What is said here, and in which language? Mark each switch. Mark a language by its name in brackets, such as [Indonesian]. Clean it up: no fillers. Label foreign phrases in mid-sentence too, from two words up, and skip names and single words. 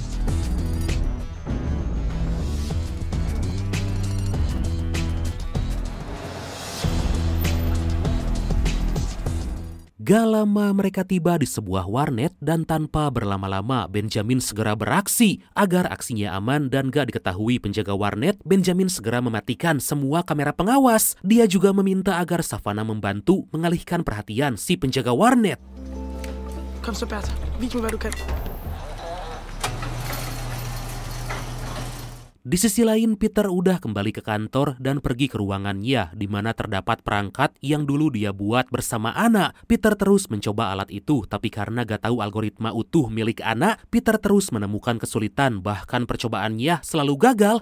[Indonesian] Gak lama mereka tiba di sebuah warnet dan tanpa berlama-lama Benjamin segera beraksi. Agar aksinya aman dan gak diketahui penjaga warnet, Benjamin segera mematikan semua kamera pengawas. Dia juga meminta agar Savannah membantu mengalihkan perhatian si penjaga warnet. [Danish] Kom så, Bertha. Vis mig, hvad du kan. [Indonesian] Di sisi lain, Peter udah kembali ke kantor dan pergi ke ruangannya di mana terdapat perangkat yang dulu dia buat bersama Anna. Peter terus mencoba alat itu, tapi karena gak tahu algoritma utuh milik Anna, Peter terus menemukan kesulitan, bahkan percobaannya selalu gagal.